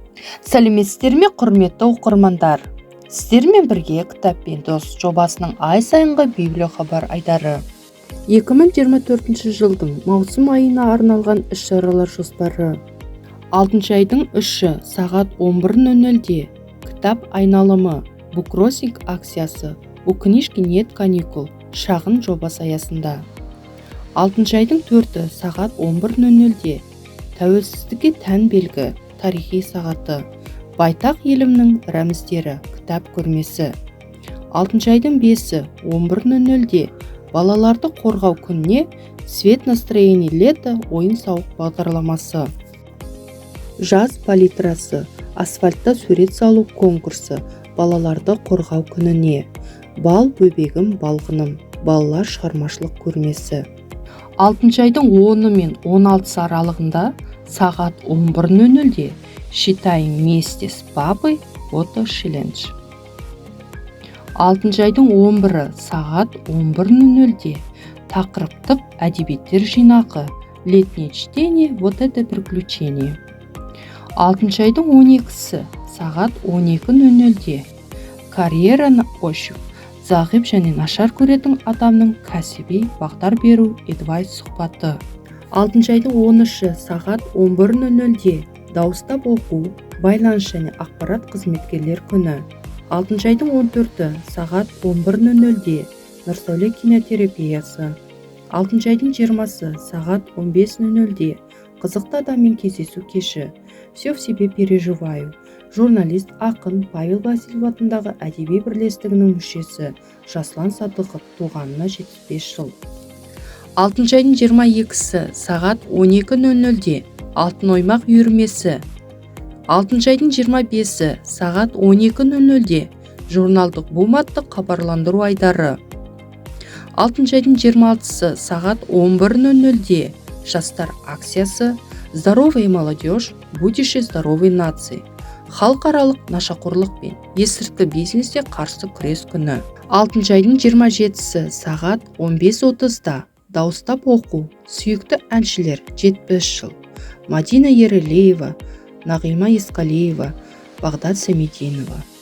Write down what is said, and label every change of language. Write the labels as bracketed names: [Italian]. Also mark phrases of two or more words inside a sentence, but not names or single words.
[Kazakh] Сәлеметсіздер ме, құрметті оқырмандар? Сіздермен бірге Кітаппен дос жобасының ай сайынғы библиохабар айдары. 2024 жылдың маусым айына арналған іс-шаралар жоспары. 6 айдың 3-і сағат 11:00-де кітап айналымы буккроссинг акциясы [Russian] «У книжки нет каникул» [Kazakh] шағын жобасы аясында. 6 айдың 4-і сағат 11:00-де тәуелсіздікке тән белгі тарихи сағаты байтақ елімнің рәміздері кітап көрмесі. 6 айдың 5-і 11:00-де балаларды қорғау күніне [Russian] свет настроений лета [Kazakh] ойын-сауық бағдарламасы. Жаз палитрасы асфальтта сурет салу конкурсы балаларды қорғау күніне. Бал бөбегім балғыным балалар шығармашылық көрмесі. 6 айдың 10-і мен 16-сы аралығында сағат 11:00-де [Russian] «Считаем вместе с папой» [Kazakh] фото челлендж. 6 айдың 11-і сағат 11:00-де тақырыптық әдебиеттер жинақы [Russian] «Летнее чтение, вот это приключение». [Kazakh] 6 айдың 12-сі сағат 12:00-де [Russian] «Карьера на ощупь» [Kazakh] зағип және нашар көретін адамның кәсіби бағдар беру эдвайс сұхбаты. 6 айдың 13-і сағат 11:00-де дауыстап оқу, байланыс және ақпарат қызметкерлер күні. 6 айдың 14-і сағат 11:00-де Нұрсәуле кинотерапиясы. 6 айдың 20-сы сағат 15:00-де қызықты адаммен кездесу кеші [Russian] «Все в себе переживаю». [Kazakh] Журналист ақын Павел Васильев атындағы әдеби бірлестігінің мүшесі Жаслан Садықов туғанына 75 жыл. 6 айдың 22-сі сағат 12:00-де Алтын оймақ үйірмесі. 6 айдың 25-сі сағат 12:00-де журналдық бум атты хабарландыру айдары. 6 айдың 26-сы сағат 11:00-де жастар акциясы [Russian] «Здоровая молодежь, будущее здоровой нации». [Kazakh] Халықаралық нашақорлық пен есірткі бизнеске қарсы күрес күні. 6 айдың 27-сі сағат 15:30-да дауыстап оқу сүйікті әншілер 70 жыл. Мадина Ерелеева, Нағима Есқалиева, Бағдат Самединова.